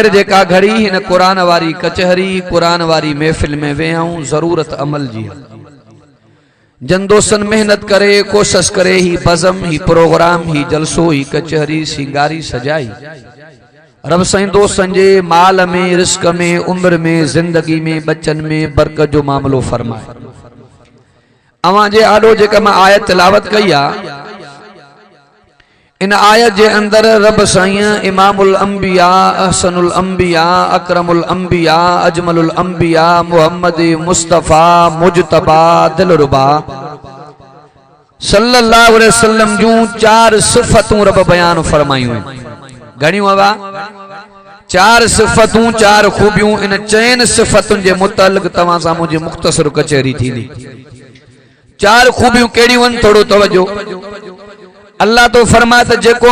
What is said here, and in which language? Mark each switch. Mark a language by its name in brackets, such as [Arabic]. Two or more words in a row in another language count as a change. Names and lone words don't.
[Sindhi] जेका घड़ी हिन कुरान वारी कचहरी कुरान वारी महफिल में वेहूं जरूरत अमल जी जन दोस्तन मेहनत करे कोशिश करे ही बज़म ही प्रोग्राम ही जलसो ही कचहरी सिंगारी सजाई रब साईं दोस्तन जे माल में रिस्क में उम्र में जिंदगी में बच्चन में बरकत जो मामलो फरमाए अवां जे आडो जेका मां आयत तिलावत कई आ इन आयत जे अंदर रब साईं [Arabic] إمام الأنبياء أحسن الأنبياء أكرم الأنبياء أجمل [Sindhi] अंबिया मुहम्मद मुस्तफा मुजतबा दिलरुबा [Arabic] صلى الله عليه وسلم [Sindhi] जूं चार सिफतूं रब बयान फरमायूं घणियूं हवा चार सिफतूं चार खूबियूं इन चैन सिफतुनि जे मुतालिक तवां सां मुंहिंजी मुख्तसर कचहरी थींदी चार खूबियूं कहिड़ियूं आहिनि थोरो तवजो अल्लाह तो फरमाए त जेको